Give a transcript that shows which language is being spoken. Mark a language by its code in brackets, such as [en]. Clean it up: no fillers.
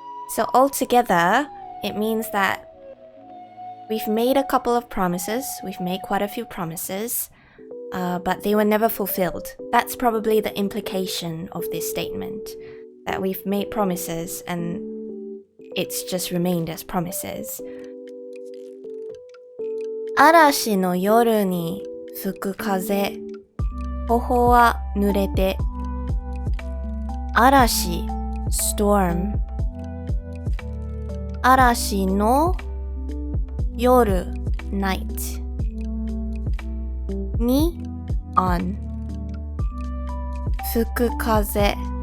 [en] So altogether, it means that we've made a couple of promises. We've made quite a few promises, but they were never fulfilled. That's probably the implication of this statement, that we've made promises and it's just remained as promises. [ja] 嵐の夜に吹く風、頬は濡れて。嵐 [en] storm [ja] 嵐の夜 [en] night [ja] に [en] on [ja] 吹く風